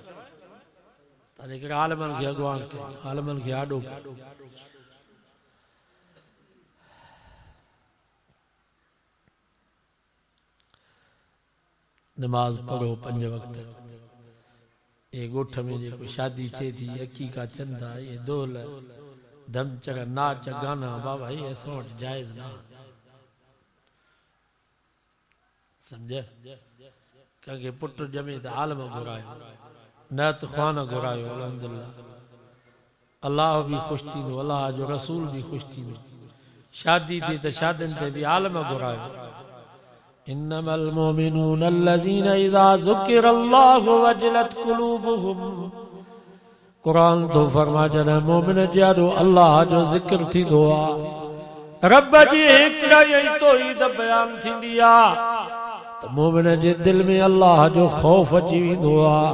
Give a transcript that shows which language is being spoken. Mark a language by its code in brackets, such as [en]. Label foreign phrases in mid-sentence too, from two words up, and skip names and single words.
[sd] त जेकर आलमनि खे अॻुवान कयो, आलमनि खे आॾो कयो। नमाज पढ़ो 5 वक्त। ये गोठ में जेको शादी थिए थी, अकीका चंदा, ये दोल धमचर नाच गाना, बाबा ये असां वटि जाइज़ ना। समझ? कंहिंखे पुट ॼमे त आलम घुरायो, न त ख़्वान घुरायो। अल्हम्दुलिल्लाह अल्लाह भी ख़ुशि थींदो, अल्लाह जो रसूल भी ख़ुशि थींदो। शादी थी त शादियुनि ते भी आलम घुरायो। [ar] إنما المؤمنون الذين إذا ذكر الله وجلت قلوبهم. [sd] कुरान तो फरमा जॾहिं मोमिन जाॾो अल्लाह जो ज़िक्र थींदो आहे, रब जी हिकिड़ाई ऐं तौहीद बयान थींदी आहे, त मोमिन जे दिल में अल्लाह जो ख़ौफ़ अची वेंदो आहे।